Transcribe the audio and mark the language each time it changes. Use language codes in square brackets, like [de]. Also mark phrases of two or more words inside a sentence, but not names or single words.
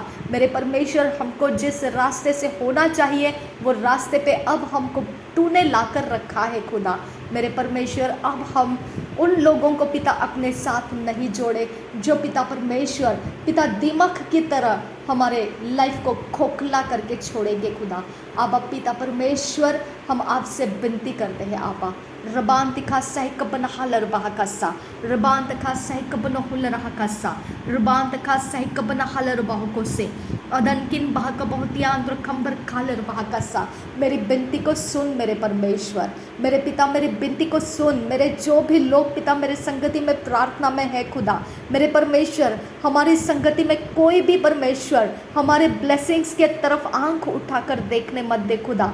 [hi] मेरे परमेश्वर, हमको जिस रास्ते से होना चाहिए वो रास्ते पे अब हमको तूने लाकर रखा है खुदा। मेरे परमेश्वर, अब हम उन लोगों को पिता अपने साथ नहीं जोड़े जो पिता परमेश्वर पिता दिमक की तरह हमारे लाइफ को खोखला करके छोड़ेंगे खुदा। आबा पिता परमेश्वर, हम आपसे विनती करते हैं आबा, रबान तिखा सहिक बनहाल रबाह कस्सा, रबान तखा सहिक बनहुल रहा कस्सा, रबान तखा सहिक बनहाल रबाह को से अदनकिन बाह का बहुत यांद्र खंबर खाल रबाह कस्सा। मेरी विनती को सुन मेरे परमेश्वर, मेरे पिता मेरी विनती को सुन। मेरे जो भी लोग पिता मेरे संगति में प्रार्थना में है खुदा, मेरे परमेश्वर, हमारी संगति में कोई भी परमेश्वर हमारे ब्लेसिंग्स के तरफ आंख उठाकर देखने मत दे खुदा।